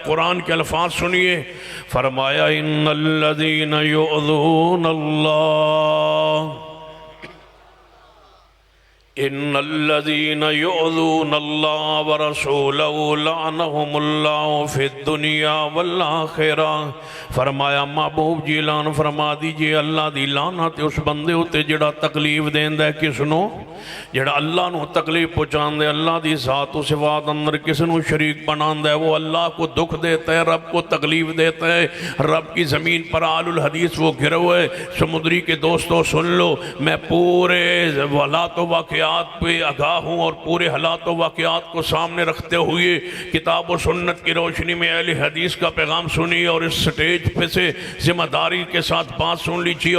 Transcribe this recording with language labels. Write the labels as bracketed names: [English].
[Urdu] قرآن کے الفاظ سنیے. فرمایا [Arabic] ان الذین یؤذون اللہ، ان الذین یؤذون اللہ ورسولہ لعنہم اللہ فی الدنیا والآخرہ. [Punjabi] فرمایا محبوب جی اعلان فرما دیجئے اللہ دی لعنت اس بندے ہوتے جڑا تکلیف دیندہ ہے. کس نو؟ جڑا اللہ نو تکلیف پہنچاندے، اللہ دی ذات و صفات اندر کس نو شریک بناندہ ہے، [Urdu] وہ اللہ کو دکھ دیتا ہے، [Punjabi] رب کو تکلیف دیتا ہے. [Urdu] رب کی زمین پر آل الحدیث وہ گرو ہے. سمندری کے دوستو سن لو، میں پورے حالات و واقعات پہ آگاہ ہوں اور پورے حالات و واقعات کو سامنے رکھتے ہوئے کتاب و سنت کی روشنی میں اہل حدیث کا پیغام سنی اور اس سٹیج پہ سے ذمہ داری کے ساتھ بات سن لیجیے.